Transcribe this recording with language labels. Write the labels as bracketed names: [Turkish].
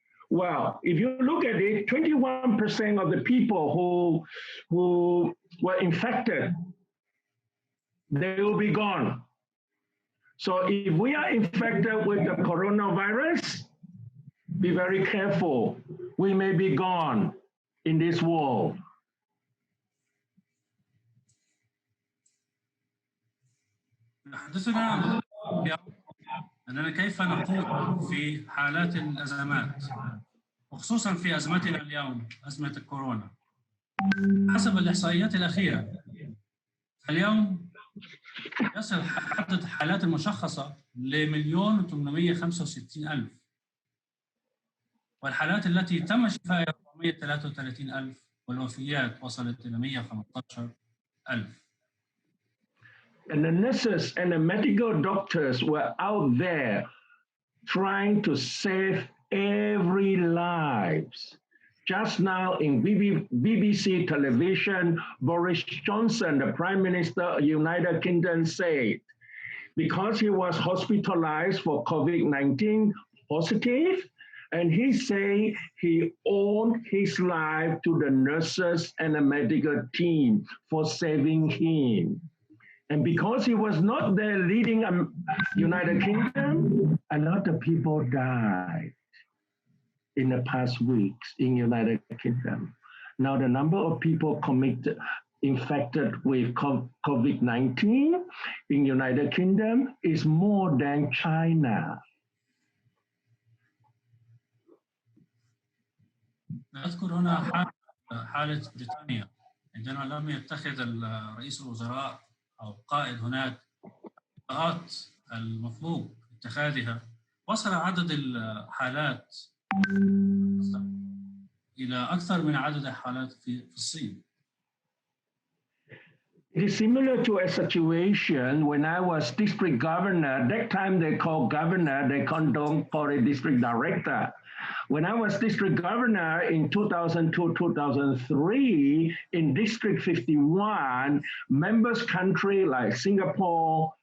[English] Well, if you look at it, 21% of the people who were infected, they will be gone. So if we are infected with the coronavirus, be very careful. We may be gone in this world. [Arabic] حدثنا أننا كيف نقود في حالات الأزمات وخصوصا في أزمتنا اليوم أزمة الكورونا. حسب الإحصائيات الأخيرة اليوم يصل عدد الحالات المشخصة ل1,865,000 والحالات التي تم شفائها 433,000 والوفيات وصلت إلى 115,000. [English] And the nurses and the medical doctors were out there trying to save every lives. Just now in BBC television, Boris Johnson, the Prime Minister of the United Kingdom, said because he was hospitalized for COVID-19 positive, and he said he owed his life to the nurses and the medical team for saving him. And because he was not there leading United Kingdom, a lot of people died in the past weeks in United Kingdom. Now the number of people infected with COVID-19 in United Kingdom is more than China. [Arabic] أذكر هنا حالة بريطانيا عندما لم يتخذ رئيس الوزراء أو قائد هناك الإجراءات المطلوب اتخاذها وصل عدد الحالات إلى أكثر من عدد الحالات في الصين. [English] It is similar to a situation when I was district governor. That time they call governor, they don't call it district director. When I was district governor in 2002-2003, in District 51, members country like Singapore,